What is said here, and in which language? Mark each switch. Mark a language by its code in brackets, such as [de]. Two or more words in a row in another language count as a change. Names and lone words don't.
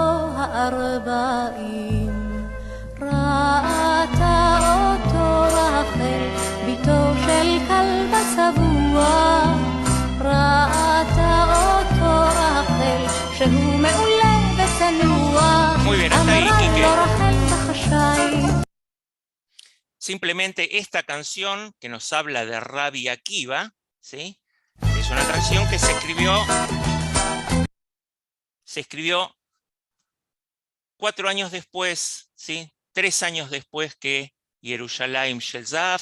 [he] 40 ראתה אותו רחל ביתו של כלבה שבוע ראתה אותו רחל שהוא מעולה וצנוע אמרה לו רחל בחשאי. [es] Simplemente esta canción que nos habla de Rabbi Akiva, ¿sí? Es una canción que se escribió 4 años después, ¿sí? 3 años después que Yerushalayim Shel Zahav.